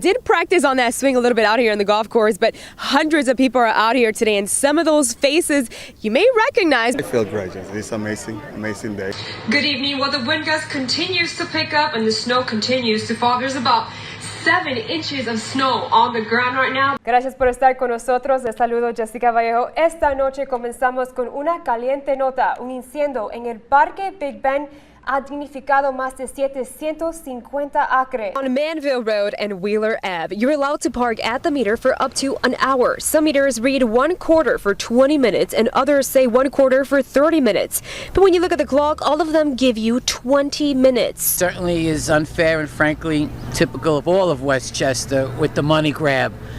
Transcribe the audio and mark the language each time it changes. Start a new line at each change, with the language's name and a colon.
English: Did practice on that swing a little bit out here on the golf course, but hundreds of people are out here today, and some of those faces you may recognize. I feel great. It's amazing day. Good evening. Well, the wind gust continues to pick up and the snow continues to fall. There's about 7 inches of snow on the ground right now.
Spanish: Gracias por estar con nosotros. Les saludo Jessica Vallejo. Esta noche comenzamos con una caliente nota. Un incendio en el Parque Big Ben ha dignificado más de 750 acres.
English: On Manville Road and Wheeler Ave, you're allowed to park at the meter for up to an hour. Some meters read 1/4 for 20 minutes and others say 1/4 for 30 minutes. But when you look at the clock, all of them give you 20 minutes. Certainly is unfair and frankly typical of all of Westchester with the money grab.